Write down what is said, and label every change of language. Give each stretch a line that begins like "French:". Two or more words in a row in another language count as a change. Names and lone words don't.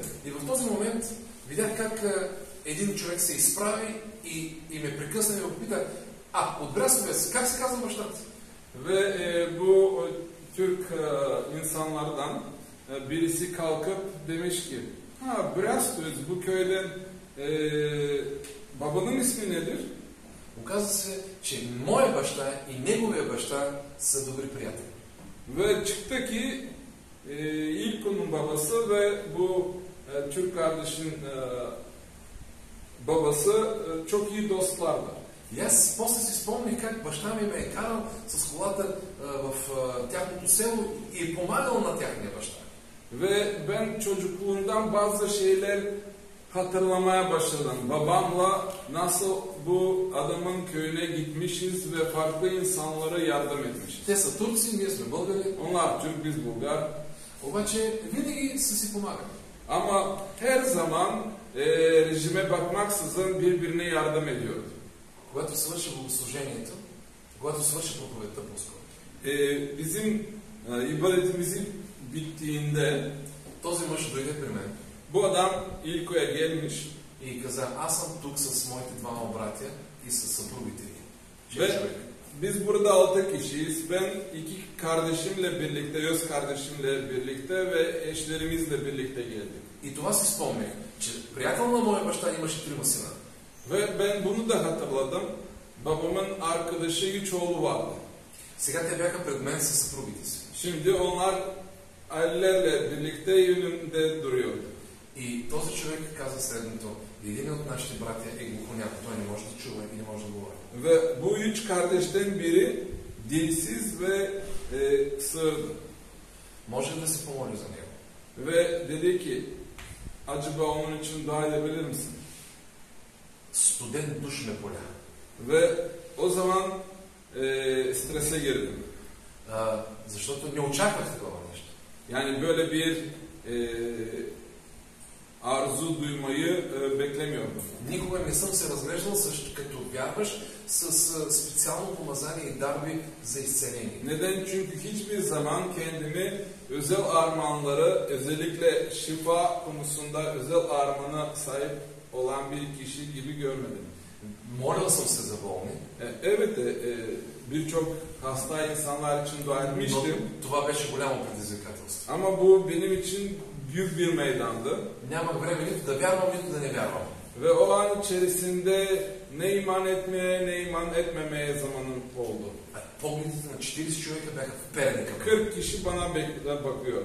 Bulgarian: И в този момент видях как един човек се изправи и ме прекъсна и ме попита: от Брясковец, как се казва баща ти?
Turkish: Ve bu Türk insanlardan birisi kalkıp demiş ki, Brastovec, bu köyden babanın ismi nedir?
Bulgarian: Оказва се, че моя баща и неговия баща са добри приятели.
Turkish: Ve çıktı ki ilk onun babası ve bu Türk kardeşin babası çok iyi dostlardı.
Bulgarian: И аз после си спомних как баща ми ме е карал с колата в тяхното село и е помагал на тяхния баща.
Turkish: Ve ben çocukluğumdan bazı şeyler hatırlamaya başladım. Babamla nasıl bu adamın köyüne gitmişiz ve farklı insanlara yardım etmişiz.
Bulgarian: Те са турци, ние сме българи.
Turkish: Onlar Türk, biz Bulgar.
Bulgarian: Обаче винаги са си помагали.
Turkish: Ama her zaman rejime bakmaksızın birbirine yardım ediyordu.
Bulgarian: Когато свърши богослужението, когато свърши проповедта по-скоро.
Turkish: Bizim ibadetimizi bittiğinde
Bulgarian: Този мъж дойде при мен
Turkish: bu adam İlko'ya gelmiş
Bulgarian: и каза: аз съм тук с моите двама братя и с съпругите ми.
Turkish: ve biz burada 6 kişiyiz. Ben 2 kardeşimle birlikte, öz kardeşimle birlikte ve eşlerimizle birlikte geldik.
Bulgarian: И това си спомнях, че приятел на моя баща имаше 3 сина.
Turkish: Ve ben bunu da hatırladım. Babamın arkadaşı 3 oğlu vardı.
Bulgarian: Сега те бяха пред мен със съпругите си.
Turkish: Şimdi onlar ailelerle birlikte önünde duruyordu.
Bulgarian: И този човек каза следното: един от нашите братя е глухоняк, той не може да чува и не може да говори.
Turkish: Ve bu 3 kardeşten biri dilsiz ve sığırdı.
Bulgarian: Може ли да се помоли за него?
Turkish: Ve dedi ki, acaba onun için dua edebilir misin?
Bulgarian: Студен душ ме поля.
Turkish: Ve o zaman strese girdim.
Bulgarian: Защото не очаквах такова нещо.
Turkish: Yani böyle bir arzu duymayı beklemiyordum.
Bulgarian: Никога не съм се разглеждал като вярваш с специално помазание и дарби за изцеление.
Turkish: Neden? Çünkü hiçbir zaman kendimi özel armağanları, özellikle şifa konusunda özel armağana sahip olan bir kişi gibi görmedim.
Bulgarian: Молил съм се за болни,
Turkish: Evet, birçok hasta insanlar için dua
Bulgarian: но
Turkish: etmiştim.
Bulgarian: това беше голямо предизвикателство.
Turkish: Ama bu benim için büyük bir meydandı.
Bulgarian: Нямах време нито да вярвам, нито да не вярвам.
Turkish: Ve o an içerisinde ne iman etmeye ne iman etmemeye zamanım oldu.
Bulgarian: Погледите на 40 човека бяха вперени към мен.
Turkish: 40 kişi bana bakıyordu.